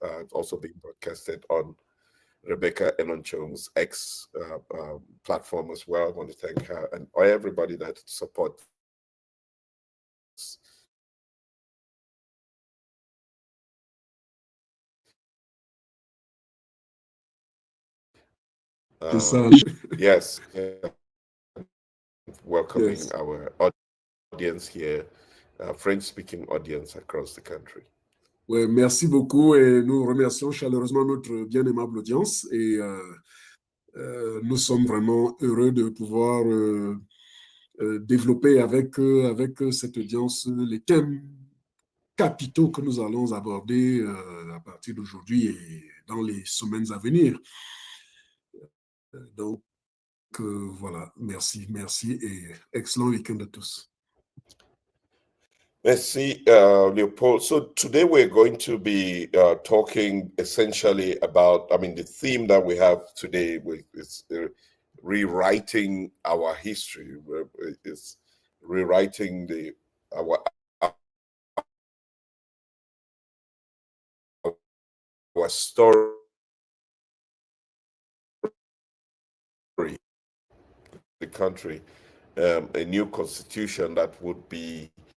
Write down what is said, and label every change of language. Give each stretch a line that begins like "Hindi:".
English: It's also being broadcasted on Rebecca Enonchong's X platform as well. I want to thank her and everybody that supports yes, welcoming Yes. our audience here, French-speaking audience across the country.
French: Ouais, merci beaucoup et nous remercions chaleureusement notre bien aimable audience et nous sommes vraiment heureux de pouvoir développer avec cette audience les thèmes capitaux que nous allons aborder à partir d'aujourd'hui et dans les semaines à venir. Donc, voilà, merci et excellent week-end à tous. Merci, Leopold.
English: So today we're going to be talking essentially about, the theme that we have today is rewriting our history. It's rewriting our story, the country, a new constitution that would be